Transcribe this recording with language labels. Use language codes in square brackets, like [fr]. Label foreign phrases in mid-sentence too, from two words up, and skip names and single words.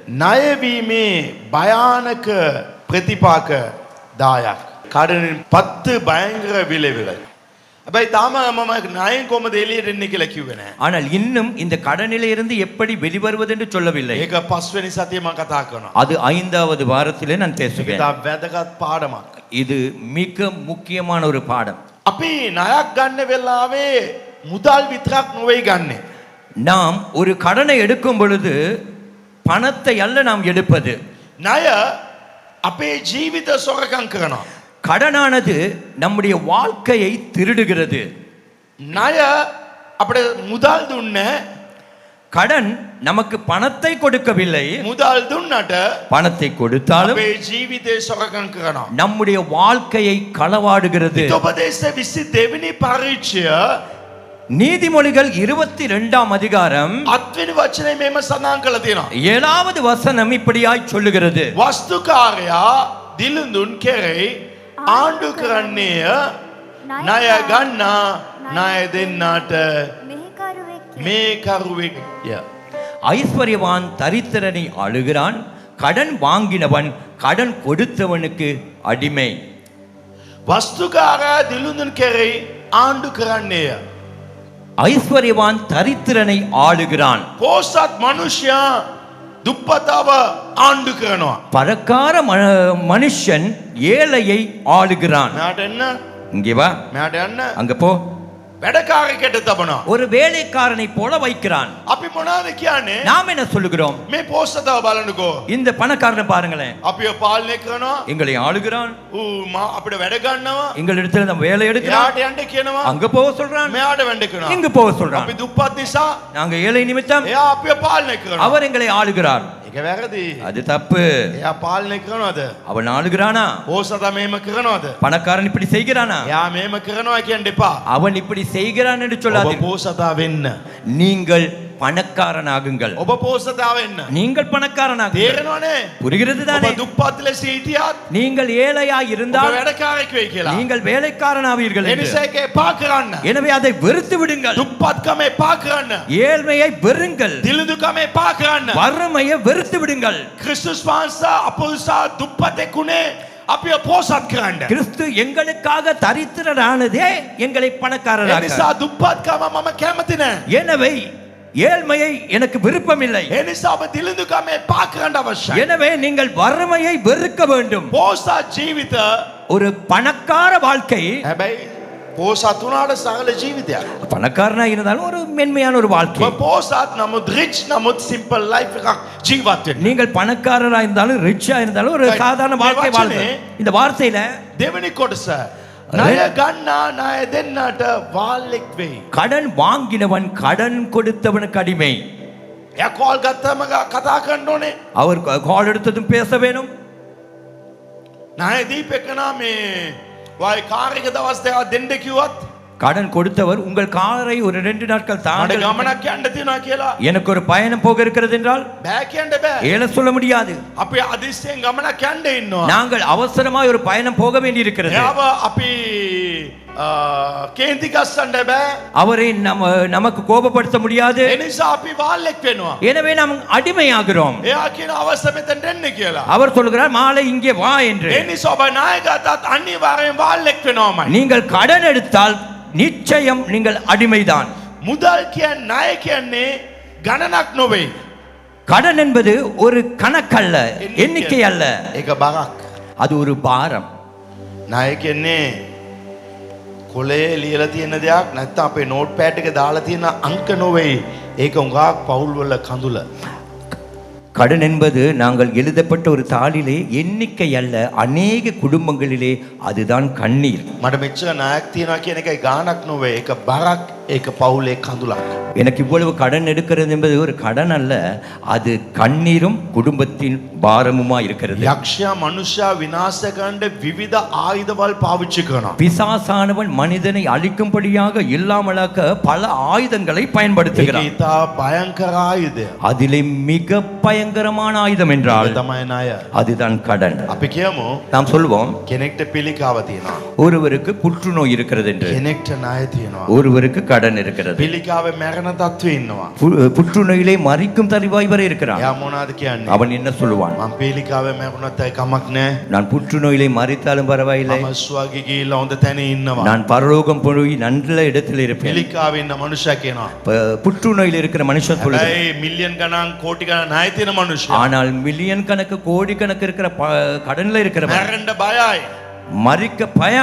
[si] ණයවීමේ භයානක ප්‍රතිපාක 10ක්. කඩනින් 10 භයංකර විලවිලයි. හැබැයි තාම මම ණයෙන් කොහමද එළියට එන්නේ කියලා කිව්වේ නැහැ. [ta] ஆனால் இன்னும் இந்த கடனிலே இருந்து எப்படி வெளிவருவது என்று சொல்லவில்லை. [si] ඒක පස්වෙනි සතියේ මම කතා කරනවා. [ta] அது 5வது வாரத்திலே நான் [si] ඒක [ta] பேசுவேன். [si] තා වැදගත් පාඩමක්. [ta] இது மிக முக்கியமான ஒரு பாடம். [si] අපි ණයක් ගන්න වෙලාවේ මුදල් විතරක් නෙවෙයි ගන්නෙ. [ta] நாம் ஒரு கடனை எடுக்கும் பொழுது பணத்தை அல்ல நாம் எடுப்பது. [si] ණය අපේ ජීවිත සොරකම් කරනවා. [ta] கடனானது நம்முடைய வாழ்க்கையை திருடுகிறது. [si] ණය අපිට මුදල් දුන්නේ [ta] கடன் நமக்கு பணத்தை கொடுக்கவில்லை. [si] මුදල් දුන්නට [ta] பணத்தை கொடுத்தாலும் [si] අපේ ජීවිතේ සොරකම් කරනවා. [ta] நம்முடைய வாழ்க்கையை களவாடுகிறது. [si] උපදේශ 22 වෙනි පරිච්ඡය [ta] நீதிமொழிகள் 22ஆம் அதிகாரம் [si] 8 වෙනි වචනේ මෙහෙම සඳහන් කරලා තියෙනවා. [ta] 7வது வசனம் இப்படியாய் சொல்லுகிறது. [si] වස්තුකාරයා දිලුඳුන් කෙරෙහි ආණ්ඩු කරන්නේය ණය ගන්නා ණය දෙන්නාට මේ කරුවෙක්ය. [ta] ஐஸ்வர்யவான் தரித்திரனை ஆளுகிறான், கடன் வாங்கினவன் கடன் கொடுத்தவனுக்கு அடிமை. [si] වස්තුකාරයා දිලුඳුන් කෙරෙහි ආණ්ඩු කරන්නේය. [ta] ஐஸ்வர்யவான் தரித்திரனை ஆளுகிறான். [si] පෝසත් මනුෂ්‍යයා දුප්පතව ආණ්ඩු කරනවා. [ta] பணக்கார மனுஷன் ஏழையை ஆளுகிறான். [si] මෙයාට එන්න [ta] இங்கே வா, [si] මෙයාට යන්න [ta] அங்க போ. [si] වැඩකාරයෙක්ට තබනවා. [ta] ஒரு வேலைக்காரனை போல வைக்கிறான். [si] අපි මොනවද කියන්නේ? [ta] நாம் என்ன சொல்லுகிறோம்? [si] මේ පෝසතව බලන්නකෝ. [ta] இந்த பணக்காரனை பாருங்களேன், [si] අපිව පාලනය කරනවා. [ta] எங்களை ஆளுகிறான், [si] අපිට වැඩ ගන්නවා. [ta] எங்களிடத்துல நம்ம வேலை எடுக்கிறான், [si] එයාට යන්න කියනවා. [ta] அங்க போக சொல்றான், [si] මෙයාට වැඩ කරනවා. [ta] இங்க போக சொல்றான். [si] අපි දුප්පත් නිසා [ta] நாங்க ஏழை நிமித்தம் [si] එයා අපිව පාලනය කරනවා. [ta] அவர் எங்களை ஆளுகிறார். [si] ඒක වැරදි. [ta] அது தப்பு. [si] එයා පාලනය කරනවද? [ta] அவன் ஆளுகிறானா? [si] පෝසත මෙහෙම කරනවද? [ta] பணக்காரன் இப்படி செய்கிறானா? [si] එයා මෙහෙම කරනවා කියන්න එපා. [ta] அவன் இப்படி செய்கிறான் என்று [si] ඔබ [ta] சொல்லாதீர்கள். [si] පෝසතා වෙන්න. [ta] நீங்கள் பணக்காரனாகுங்கள். [si] ඔබ පෝසතා වෙන්න. [ta] நீங்கள் பணக்காரனாகுங்கள். [si] තේරෙනවනේ? [ta] புரிகிறது [si] ඔබ [ta] தானே? [si] දුප්පත් ලෙස හිටියත් [ta] நீங்கள் ஏழையா [si] ඔබ [ta] இருந்தால் [si] වැඩකාරයෙක් වෙයි කියලා. [ta] நீங்கள் வேலைக்காரனாவீர்கள் [si] ඒ [ta] என்று. [si] නිසා ඒක එපා කරන්න. [ta] எனவே அதை வெறுத்து விடுங்கள். [si] දුප්පත්කම එපා කරන්න. [ta] ஏழ்மையை வெறுங்கள். [si] දිලිඳුකම එපா කරන්න. [ta] வறுமையை வெறுத்து விடுங்கள். [si] ක්‍රිස්තුස් වහන්සේ අපොල්සා දුප්පතෙකුනේ අපිව පෝසත් කරන්න. [ta] கிறிஸ்து எங்களுக்காக தரித்திரரானதே எங்களை [si] ඒ [ta] பணக்காரராக. [si] නිසා දුප්පත්කම මම කැමති නැහැ. [ta] எனவே ஏழ்மையை எனக்கு விருப்பமில்லை. [si] ඒ නිසා ඔබ දිලිඳුකම එපා කරන්න අවශ්‍යයි. [ta] எனவே நீங்கள் வறுமையை வெறுக்க வேண்டும். [si] පෝසත් ජීවිත [ta] ஒரு பணக்கார வாழ்க்கை, [si] හැබැයි පෝසත් වුණාට සරල ජීවිතයක්. [ta] பணக்காரனா இருந்தாலும் ஒரு மென்மையான ஒரு வாழ்க்கை. [si] ඔබ පෝසත් නමුත් රිච් නමුත් [en] simple life [si] එකක් ජීවත් වෙන්න. [ta] நீங்கள் பணக்காரரா இருந்தாலும் ரிச்சா இருந்தாலும் ஒரு [en] Right. [ta] சாதாரண வாழ்க்கை [si] මේ [ta] வாழ்க்கை. [si] වචනේ [ta] இந்த வார்த்தையில [si] දෙවෙනි කොටස ණය ගන්නා ණය දෙන්නාට වාල්ලෙක් වෙයි. [ta] கடன் வாங்கினவன் கடன் கொடுத்தவனுக்கு அடிமை. [si] එයා කෝල් ගත්තම කතා කරන්න ඕනේ. [ta] அவர் கால் எடுத்ததும் பேச வேணும். [si] ණය දීපෙකනා මේ වයි කාර් එක දවස් දෙකක් දෙන්න කිව්වත් [ta] கடன் கொடுத்தவர் உங்கள் காரை ஒரு 2 நாட்கள் [si] මට [ta] தாங்க, [si] ගමනක් යන්න තියෙනවා කියලා [ta] எனக்கு ஒரு பயணம் போக இருக்கிறது என்றால் [si] බෑ කියන්න බෑ. [ta] ஏல சொல்ல முடியாது. [si] අපි අදිස්සියෙන් ගමනක් යන්න ඉන්නවා. [ta] நாங்கள் அவசரமாய் ஒரு பயணம் போக வேண்டி இருக்கிறது. [si] එයාව අපි කේන්ති ගස්සන්න බෑ. [ta] அவரை நமக்கு கோபப்படுத்த முடியாது. [si] ඒ නිසා අපි වාල්ලෙක් වෙනවා. [ta] எனவே நாம் அடிமையாகிறோம். [si] එයා කියන අවශ්‍ය මෙතෙන්ට එන්න කියලා. [ta] அவர் சொல்கிறார் மாலை இங்கே வா என்று. [si] ඒ නිසා ඔබ ණය ගත්තත් අනිවාර්යෙන් වාල්ලෙක් වෙනවමයි. [ta] நீங்கள் கடன் எடுத்தால் நிச்சயம் நீங்கள் அடிமைதான். [si] මුදල් කියන්නේ ණය කියන්නේ ගණනක් නොවේ. [ta] கடன் என்பது ஒரு கணக்கல்ல, எண்ணிக்கை அல்ல, [si] ඒක බරක්. [ta] அது ஒரு பாரம். [si] ණය කියන්නේ කොලේ ලියලා තියෙන දෙයක් නැත්නම් අපේ [en] note pad [si] එකේ දාලා තියෙන අංක නොවේ. ඒක උඟාක් පවුල් වල කඳුල. [ta] கடன் என்பது நாங்கள் எழுதப்பட்ட ஒரு தாளிலே எண்ணிக்கை அல்ல, அநேக குடும்பங்களிலே அதுதான் கண்ணீர். [si] මට මෙච්චර ණයක් තියනවා කියන එකයි ගාණක් නොවේ. ඒක බරක්. ඒක පවුලේ කඳුලක්. [ta] எனக்கு இவ்வளவு கடன் எடுக்கிறது என்பது ஒரு கடன் அல்ல, அது கண்ணீரும் குடும்பத்தின் பாரமுமா இருக்கிறது. [si] යක්ෂයා මනුෂ්‍යයා විනාශ කරන්න විවිධ ආයුධවල් පාවිච්චි කරනවා. [ta] பிசாசானவன் மனிதனை அழிக்கும்படியாக இல்லாமலாக்க பல ஆயுதங்களை பயன்படுத்துகிறான். [si] ඒක ඉතා භයංකර ආයුධය. [ta] அதிலே மிக பயங்கரமான ஆயுதம் என்றால் [si] තමයි ණය. [ta] அதுதான் கடன். [si] අපි කියමු [ta] நாம் சொல்வோம் [si] කෙනෙක්ට පිළිකාව තියෙනවා. [ta] ஒருவருக்கு புற்றுநோய் இருக்கிறது என்று, [si] කෙනෙක්ට ණය තියෙනවා. [ta] ஒருவருக்கு கடன் இருக்கிறது. [si] පිළිකාවේ මැරෙන තත්ත්වෙ ඉන්නවා. [ta] புற்றுநோயிலே மறிக்கும் தருவாய் வரை இருக்கிறான். [si] එයා මොනවද කියන්නේ? [ta] அவன் என்ன சொல்லுவான்? [si] මම පිළිකාවේ මැරුණත් ඒ කමක් නැහැ. [ta] நான் புற்றுநோயிலே மறித்தாலும் பரவாயில்லை, [si] මම ස්වර්ගෙ ගිහිල්ලා හොඳ තැන ඉන්නවා. [ta] நான் பரலோகம் போய் நல்ல இடத்தில் இருப்பேன். [si] පිළිකාවේ ඉන්න මනුෂ්‍යයා කියනවා. [ta] புற்றுநோயில் இருக்கிற மனுஷன் சொல்லுது. [si] ඒ මිලියන් ගණන් කෝටි ගණන් ණය තියෙන මනුෂ්‍යයා [ta] ஆனால் மில்லியன் கணக்கு கோடி கணக்கு இருக்கிற கடன்ல இருக்கிறவன் [si] මැරෙන්න බයයි. [ta] மறிக்க பயம்.